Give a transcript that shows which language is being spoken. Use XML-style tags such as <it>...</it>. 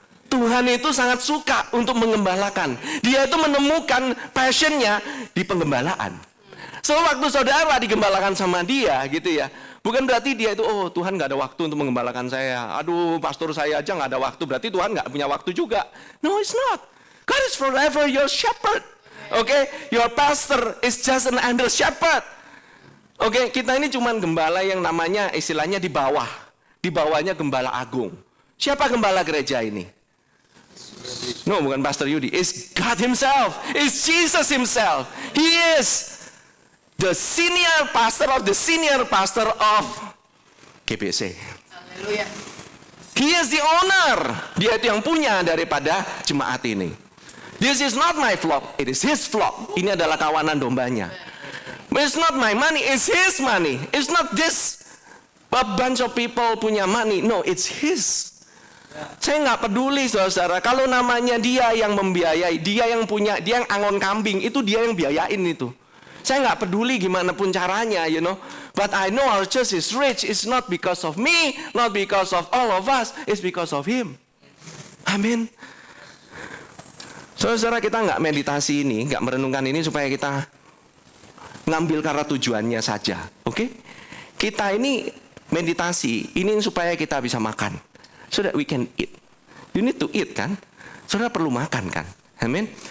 <id>Tuhan itu sangat suka untuk mengembalakan. Dia itu menemukan passionnya di penggembalaan. So waktu saudara digembalakan sama dia gitu ya, bukan berarti dia itu, oh Tuhan gak ada waktu untuk mengembalakan saya. Aduh pastor saya aja gak ada waktu, berarti Tuhan gak punya waktu juga.</id> <en>No, it's not. God is forever your shepherd. Okay, your pastor is just an under shepherd.</en> <id>Okay, kita ini cuma gembala yang namanya istilahnya di bawah. Di bawahnya gembala agung. Siapa gembala gereja ini?</id> <en>No,</en> <id>bukan</id> <en>Pastor Yudi. It's God Himself. It's Jesus Himself. He is the senior pastor of of GBC.</en> <id>Haleluya.</id> <en>He is the owner.</en> <id>Dia itu yang punya daripada jemaat ini.</id> <en>This is not my flock. It is His flock.</en> <id>Ini adalah kawanan dombanya.</id> <en>But it's not my money. It's His money. It's not this a bunch of people</en> <id>punya</id> <en>money. No, it's His.</en> <id>Saya nggak peduli saudara. Kalau namanya dia yang membiayai, dia yang punya, dia yang angon kambing, itu dia yang biayain itu. Saya nggak peduli gimana pun caranya,</id> <en>you know. But I know our church is rich. It's not because of me, not because of all of us. It's because of Him. Amin.</en> <id>Saudara, kita nggak meditasi ini, nggak merenungkan ini supaya kita ngambil karena tujuannya saja. Oke? Kita ini meditasi, ini supaya kita bisa makan.</id> <en>So that we can eat. You need to eat kan?</en> <id>Saudara perlu makan kan?</id> <en>Amin.</en>